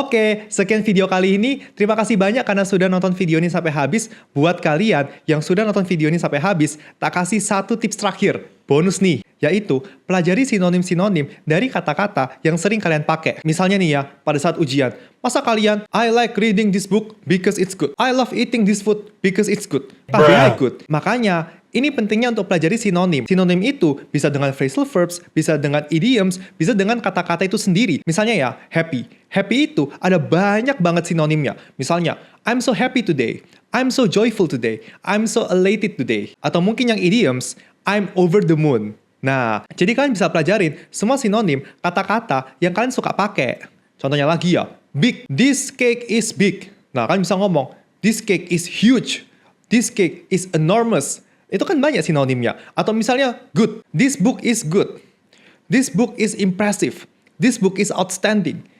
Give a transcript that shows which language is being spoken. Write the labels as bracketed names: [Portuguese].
[Indonesian] Oke, sekian video kali ini. Terima kasih banyak karena sudah nonton video ini sampai habis. Buat kalian yang sudah nonton video ini sampai habis, tak kasih satu tips terakhir, bonus nih, yaitu pelajari sinonim-sinonim dari kata-kata yang sering kalian pakai. Misalnya nih ya, pada saat ujian, masa kalian, [English] I like reading this book because it's good. I love eating this food because it's good. [Indonesian] Tapi [English] good. [Indonesian] Makanya, ini pentingnya untuk pelajari sinonim. Sinonim itu bisa dengan phrasal verbs, bisa dengan idioms, bisa dengan kata-kata itu sendiri. Misalnya ya, happy. Happy itu ada banyak banget sinonimnya. Misalnya, [English] I'm so happy today. I'm so joyful today. I'm so elated today. [Indonesian] Atau mungkin yang idioms, [English] I'm over the moon. [Indonesian] Nah, jadi kalian bisa pelajarin semua sinonim kata-kata yang kalian suka pakai. Contohnya lagi ya, [English] big. This cake is big. [Indonesian] Nah, kan bisa ngomong, [English] this cake is huge. This cake is enormous. [Indonesian] Itu kan banyak sinonimnya. Atau misalnya, [English] good. This book is good. This book is impressive. This book is outstanding.